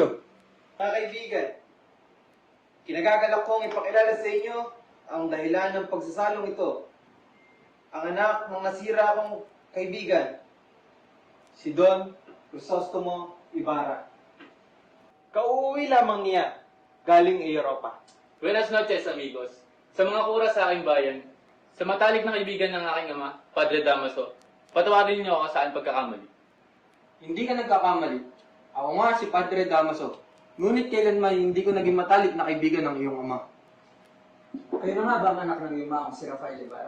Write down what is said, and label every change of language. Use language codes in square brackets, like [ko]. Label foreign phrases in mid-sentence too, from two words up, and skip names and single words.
[tl] Mga kaibigan, kinagagalak kong ipakilala sa inyo ang dahilan ng pagsasalong ito. Ang anak ng nasira kong kaibigan, si Don Crisostomo Ibarra. Kauuwi lamang niya galing Europa. [es] Buenas noches, amigos. [tl] Sa mga kura sa aking bayan, sa matalik na kaibigan ng aking ama, Padre Damaso, patawarin niyo ako saan pagkakamali. Hindi ka nagkakamali. Ako nga si Padre Damaso. Ngunit kailanman hindi ko naging matalik na kaibigan ng iyong ama. Kayo na nga ba ang anak ng iyong ama si Rafael Ibarra?